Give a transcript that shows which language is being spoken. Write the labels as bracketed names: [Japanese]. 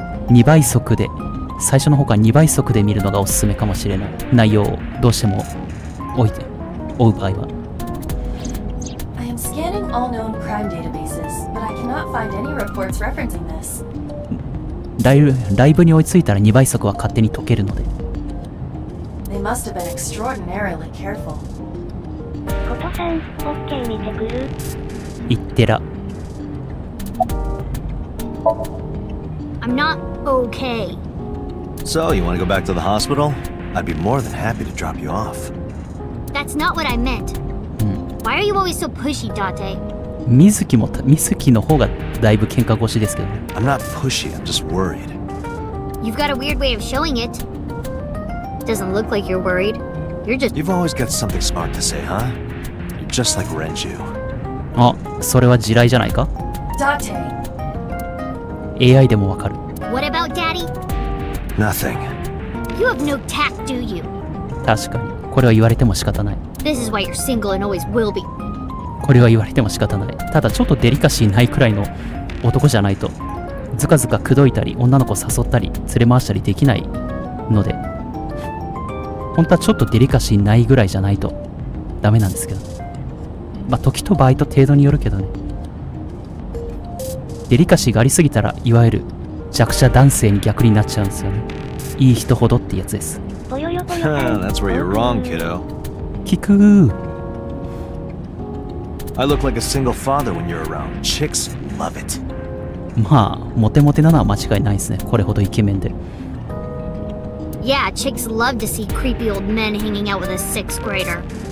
[Japanese] 2倍速で、最初の方から2倍速で見るのがおすすめかもしれない。内容をどうしても追う場合は。 [English] I am scanning all known crime databases, but I cannot find any reports referencing this. [Japanese] ライブに追いついたら2倍速は勝手に解けるので。 [English] They must have been extraordinarily careful. [Japanese] ことさん、OK 見てくる。いってら。 [English] I'm not okay. So, you want to go back to the hospital? I'd be more than happy to drop you off. That's not what I meant. Why are you always so pushy, Date? [Japanese] 水木の方がだいぶ喧嘩腰ですけどね。 [English] I'm not pushy, I'm just worried. You've got a weird way of showing it. Doesn't look like you're worried. You're just... You've always got something smart to say, huh? You're just like Renju. [Japanese] あ、それは地雷じゃないか？ [English] Date, [Japanese] AI でもわかる。 [English] What about Daddy? Nothing. You have no tact, do you? [Japanese] 確かに。これは言われても仕方ない。 [English] This is why you're single and always will be. [Japanese] これは言われても仕方ない。ただちょっとデリカシーないくらいの男じゃないと、ずかずか口説いたり、女の子誘ったり、連れ回したりできないので、本当はちょっとデリカシーないぐらいじゃないとダメなんですけど。まあ時と場合と程度によるけどね。デリカシーがありすぎたら、いわゆる弱者男性に逆になっちゃうんですよね。いい人ほどってやつです。ぽよよぽよさん。 [English] That's where you're wrong, kiddo. [Japanese] 聞く。 [English] I look like a single father when you're around. Chicks love it. [Japanese] まあモテモテなのは間違いないですね。これほどイケメンで。 [English] Yeah, chicks love to see creepy old men hanging out with a sixth grader.